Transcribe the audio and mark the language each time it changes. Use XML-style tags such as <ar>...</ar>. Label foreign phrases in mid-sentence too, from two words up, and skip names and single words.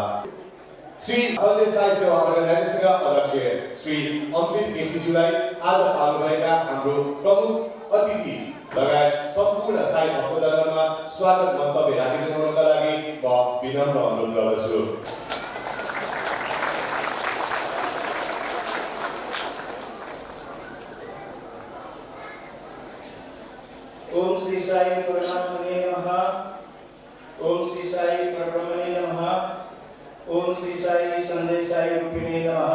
<ne>श्री सन्देश साई सेवा अर्गनाइजेसनका अध्यक्ष श्री अमृत केसीज्यूलाई आज पाल्नुभएका हाम्रो प्रमुख अतिथि लगायत सम्पूर्ण साई भक्तजनहरूमा स्वागत मन्तव्य राखिदिनुका लागि म विनम्र अनुरोध गर्दछु।</ne> <sa>ओम श्री साई परमात्मने नमः। ओम श्री साई परब्रह्मणे नमः। ओम श्री साई संदेश साई रूपिणे नमः।</sa>